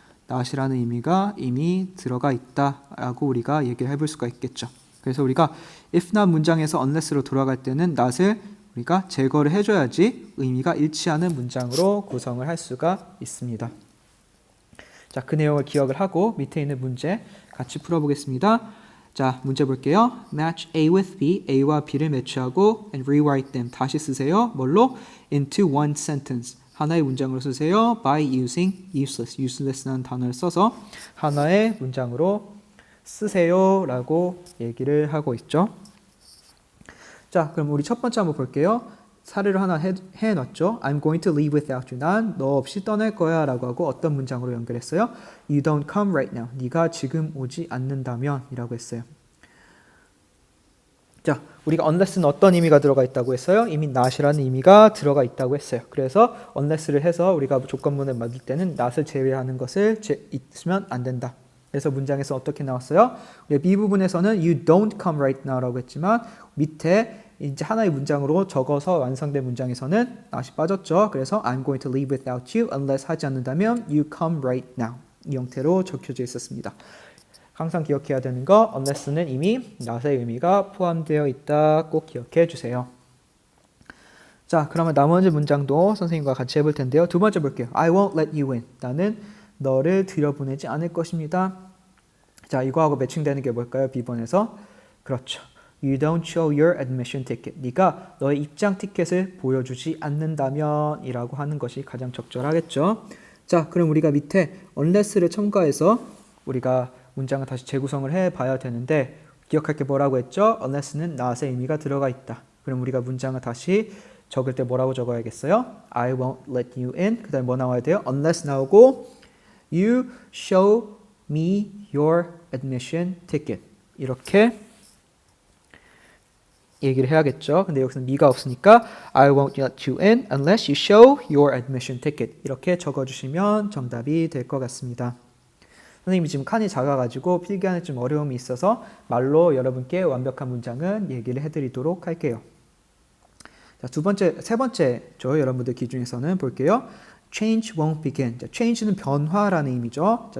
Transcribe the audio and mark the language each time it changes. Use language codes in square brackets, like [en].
[ko] not이라는 의미가 이미 들어가 있다라고 우리가 얘기를 해볼 수가 있겠죠. 그래서 우리가 if not 문장에서 unless로 돌아갈 때는 not을 우리가 제거를 해줘야지 의미가 일치하는 문장으로 구성을 할 수가 있습니다. 자, 그 내용을 기억을 하고 밑에 있는 문제 같이 풀어보겠습니다. 자, 문제 볼게요. [en] Match A with B, [ko] A와 B를 매치하고 [en] and rewrite them. [ko] 다시 쓰세요. 뭘로? [en] Into one sentence. [ko] 하나의 문장으로 쓰세요. [en] By using useless. [ko] useless라는 단어를 써서 하나의 문장으로 쓰세요 라고 얘기를 하고 있죠. 자, 그럼 우리 첫 번째 한번 볼게요. 사례를 하나 해놨죠. [en] I'm going to leave without you. [ko] 난 너 없이 떠날 거야 라고 하고 어떤 문장으로 연결했어요? [en] You don't come right now. [ko] 네가 지금 오지 않는다면 이라고 했어요. 자, 우리가 unless는 어떤 의미가 들어가 있다고 했어요? 이미 not이라는 의미가 들어가 있다고 했어요. 그래서 unless를 해서 우리가 조건문을 만들 때는 not을 제외하는 것을 있으면 안 된다. 그래서 문장에서 어떻게 나왔어요? 우리 B 부분에서는 [en] you don't come right now [ko] 라고 했지만 밑에 이제 하나의 문장으로 적어서 완성된 문장에서는 not이 빠졌죠. [en] 그래서 I'm going to leave without you unless [ko] 하지 않는다면 [en] you come right now. [ko] 이 형태로 적혀져 있었습니다. 항상 기억해야 되는 거 unless는 이미 not의 의미가 포함되어 있다. 꼭 기억해 주세요. 자, 그러면 나머지 문장도 선생님과 같이 해볼 텐데요. 두 번째 볼게요. [en] I won't let you in. [ko] 나는 너를 들여보내지 않을 것입니다. 자, 이거하고 매칭되는 게 뭘까요? B번에서. 그렇죠. [en] You don't show your admission ticket. [ko] 네가 너의 입장 티켓을 보여주지 않는다면 이라고 하는 것이 가장 적절하겠죠. 자, 그럼 우리가 밑에 unless를 첨가해서 우리가 문장을 다시 재구성을 해봐야 되는데 기억할 게 뭐라고 했죠? unless는 not의 의미가 들어가 있다. 그럼 우리가 문장을 다시 적을 때 뭐라고 적어야겠어요? [en] I won't let you in. [ko] 그 다음에 뭐 나와야 돼요? [en] unless [ko] 나오고 [en] You show me your admission ticket. [ko] 이렇게 얘기를 해야겠죠. 근데 여기서는 [en] me가 [ko] 없으니까 [en] I won't let you in unless you show your admission ticket. [ko] 이렇게 적어주시면 정답이 될 것 같습니다. 선생님이 지금 칸이 작아가지고 필기하는 좀 어려움이 있어서 말로 여러분께 완벽한 문장은 얘기를 해드리도록 할게요. 자, 세 번째죠. 여러분들 기준에서는 볼게요. [en] Change won't begin. [ko] 자, change는 변화라는 의미죠.